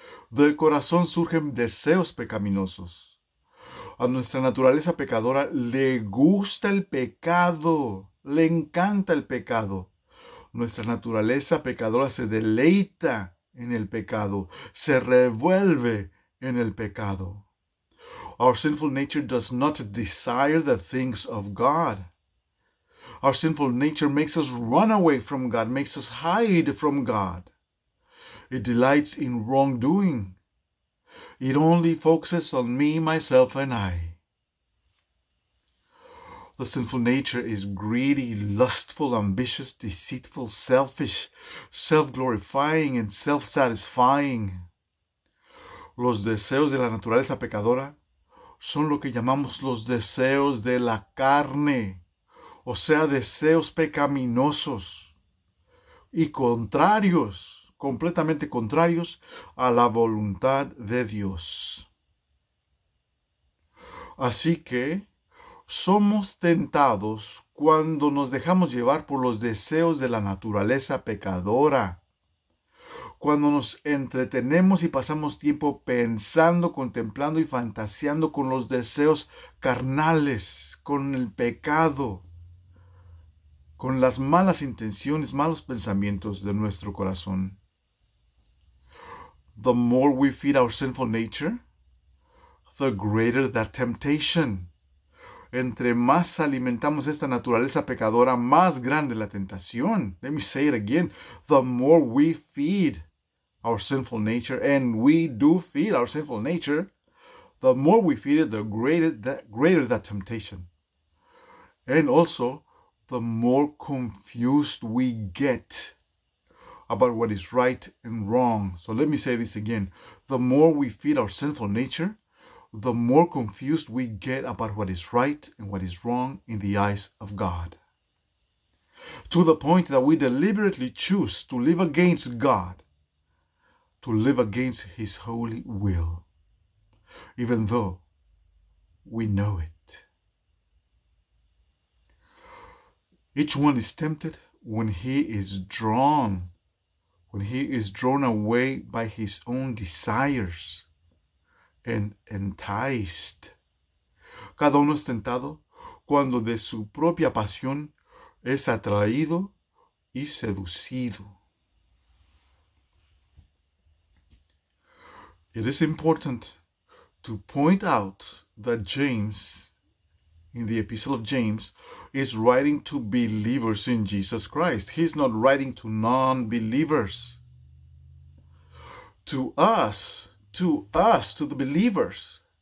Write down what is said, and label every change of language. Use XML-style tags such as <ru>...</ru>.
<es>Del corazón surgen deseos pecaminosos. A nuestra naturaleza pecadora le gusta el pecado, le encanta el pecado. Nuestra naturaleza pecadora se deleita en el pecado, se revuelve en el pecado.</es> <en>Our sinful nature does not desire the things of God. Our sinful nature makes us run away from God, makes us hide from God. It delights in wrongdoing. It only focuses on me, myself, and I. The sinful nature is greedy, lustful, ambitious, deceitful, selfish, self-glorifying, and self-satisfying.</en> <es>Los deseos de la naturaleza pecadora son lo que llamamos los deseos de la carne, o sea, deseos pecaminosos y contrarios, completamente contrarios a la voluntad de Dios. Así que somos tentados cuando nos dejamos llevar por los deseos de la naturaleza pecadora. Cuando nos entretenemos y pasamos tiempo pensando, contemplando y fantaseando con los deseos carnales, con el pecado, con las malas intenciones, malos pensamientos de nuestro corazón.</es> <en>The more we feed our sinful nature, the greater that temptation.</en> <es>Entre más alimentamos esta naturaleza pecadora, más grande la tentación.</es> <en>Let me say it again. The more we feed our sinful nature, and we do feed our sinful nature, the more we feed it, the greater that temptation. And also, the more confused we get about what is right and wrong. So let me say this again. The more we feed our sinful nature, the more confused we get about what is right and what is wrong in the eyes of God. To the point that we deliberately choose to live against God, to live against His holy will, even though we know it. Each one is tempted when he is drawn away by his own desires and enticed.</en> <es>Cada uno es tentado cuando de su propia pasión es atraído y seducido.</es> <en>It is important to point out that James, in the Epistle of James, is writing to believers in Jesus Christ. He's not writing to non-believers. To us, to the believers.</en>